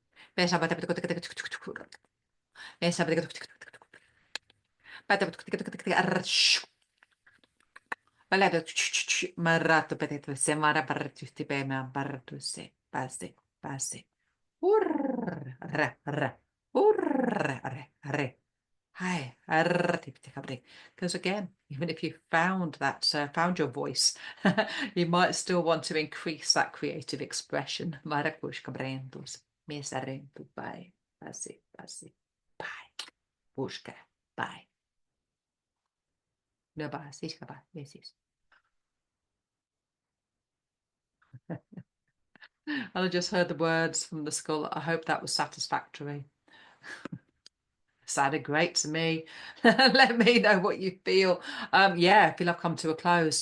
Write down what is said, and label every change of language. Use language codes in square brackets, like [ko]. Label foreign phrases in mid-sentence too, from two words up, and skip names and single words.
[en] Marato petito se mara bartusti pe ma bartusi pasi pasi urr re re urr re re hi because again even if you found that found your voice you might still want to increase that creative expression maracush cabrentos me sarento pai pasi pasi pai busca pai no pasi capaz yes. And I just heard the words from the skull. I hope that was satisfactory. Sounded great to me. Let me know what you feel. Yeah, I feel I've come to a close.